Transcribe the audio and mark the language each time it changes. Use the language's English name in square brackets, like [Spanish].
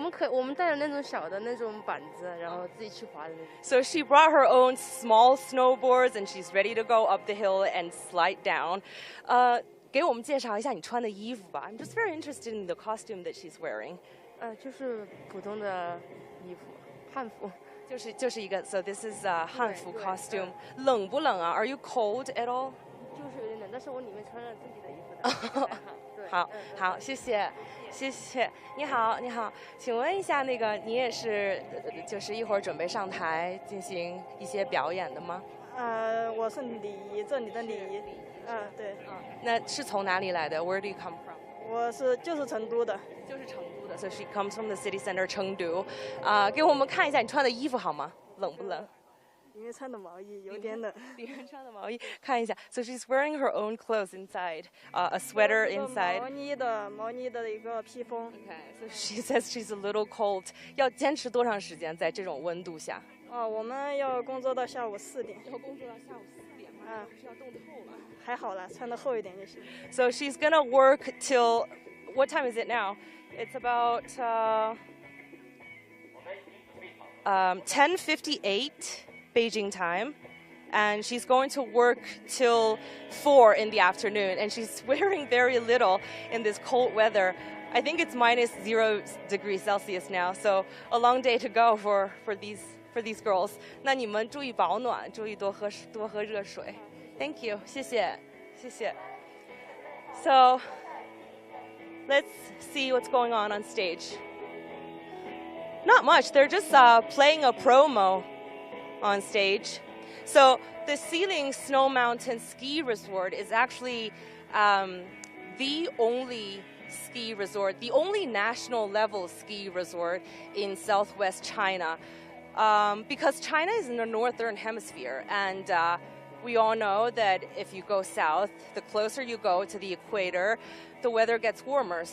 [Chinese] 我们带了那种小的那种板子，然后自己去滑的那种。 [English] So she brought her own small snowboards, and she's ready to go up the hill and slide down. [Chinese] 给我们介绍一下你穿的衣服吧。 [English] I'm just very interested in the costume that she's wearing. [Chinese] 就是普通的衣服，汉服。就是一个。 [English] So this is a Hanfu costume. [Chinese] 冷不冷啊？ [English] Are you cold at all? [Chinese] 就是有点冷，但是我里面穿了自己的衣服的。好，谢谢。你好，请问一下，你也是就是一会儿准备上台进行一些表演的吗？我是礼仪，这里的礼仪。对。那是从哪里来的？ [English] Where do you come from? [Chinese] 我就是成都的。就是成都的。 [English] So she comes from the city center Chengdu. [Chinese] 给我们看一下你穿的衣服好吗？冷不冷？因为穿的毛衣有点冷。里面穿的毛衣，看一下。 [English] So she's wearing her own clothes inside, a sweater inside. [Chinese] 毛呢的一个披风。 [English] Okay, so she says she's a little cold. [Chinese] 要坚持多长时间在这种温度下？我们要工作到下午4点。要工作到下午4点吗？是要冻透了。还好啦，穿的厚一点就行。 [English] So she's gonna work till what time is it now? It's about 10:58 Beijing time. And she's going to work till 4 in the afternoon. And she's wearing very little in this cold weather. I think it's -0 degrees Celsius now. So a long day to go for these girls. [Chinese] 那你们注意保暖，注意多喝热水。 [English] Thank you. [Chinese] 谢谢。 [English] So let's see what's going on stage. Not much. They're just playing a promo on stage. So the Xiling Snow Mountain ski resort is actually the only ski resort, the only national level ski resort in southwest China, because China is in the northern hemisphere, and we all know that if you go south, the closer you go to the equator, the weather gets warmer.